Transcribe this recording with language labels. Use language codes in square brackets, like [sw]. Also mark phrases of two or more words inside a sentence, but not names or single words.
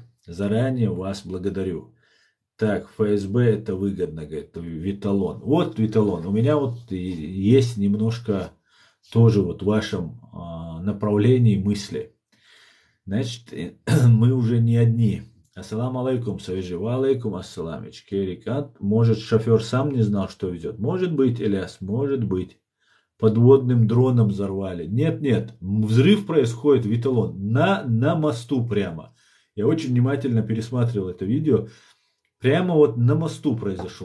[ru] Заранее вас благодарю. Так, ФСБ это выгодно, говорит, Виталон. Вот Виталон, у меня вот есть немножко тоже вот в вашем направлении мысли. Значит, мы уже не одни. [ar] السلام عليكم, Савижи. وعليكم السلام. Керикат. [ru] Может, шофер сам не знал, что везет? Может быть, Ильяс, может быть. Подводным дроном взорвали. Нет, нет, взрыв происходит, Виталон, на мосту прямо. Я очень внимательно пересматривал это видео. Прямо вот на мосту произошел.